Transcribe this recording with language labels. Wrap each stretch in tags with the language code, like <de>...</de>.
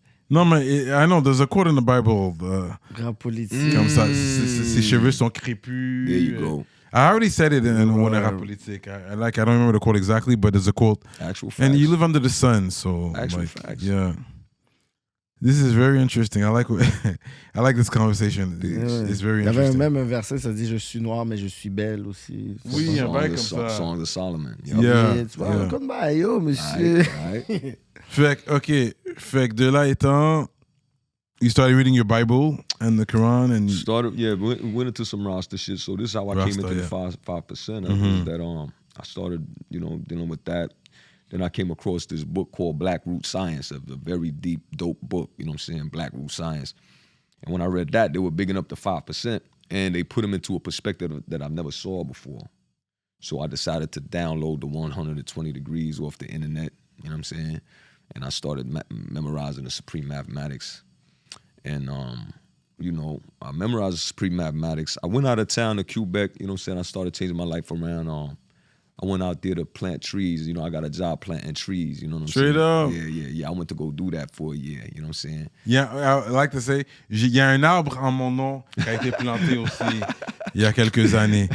<fr>Non, mais</fr> <en>I know, there's a quote in the Bible.</en> <fr>Rap politique. Comme ça, ses cheveux sont crépus.</fr> <en>There you go. I already said it in one of Rapolitik. I don't remember the quote exactly, but there's a quote. Actual facts. And you live under the sun, so Actual facts. Yeah. This is very interesting. I like this conversation. It's very</en> <fr>Il y avait</fr> <en>interesting.</en> <fr>même un verset, ça dit « Je suis noir, mais je suis belle aussi ». Oui, un bail comme ça.</fr> <en>Songs of Solomon. Yeah.</en> <fr>Tu vois, comme bah, yo, monsieur.</fr> <en>Right.</en> <fr>Fait que de là étant,</fr> <en>you started reading your Bible and the Quran and Went into some Rasta shit. So this is how I came into the 5%. Is that I started, dealing with that. Then I came across this book called Black Root Science, a very deep, dope book, you know what I'm saying, Black Root Science. And when I read that, they were bigging up the 5%, and they put them into a perspective that I've never saw before. So I decided to download the 120 degrees off the internet, you know what I'm saying? And I started memorizing the Supreme Mathematics. And, I memorized the Supreme Mathematics. I went out of town to Quebec, you know what I'm saying? I started changing my life around. I went out there to plant trees. You know, I got a job planting trees. You know what I'm Straight saying? Yeah. I went to go do that for a year. You know what I'm saying? Yeah, I like to say,</en> <fr>il y a un arbre en mon nom qui a été planté aussi il y a quelques années.</fr>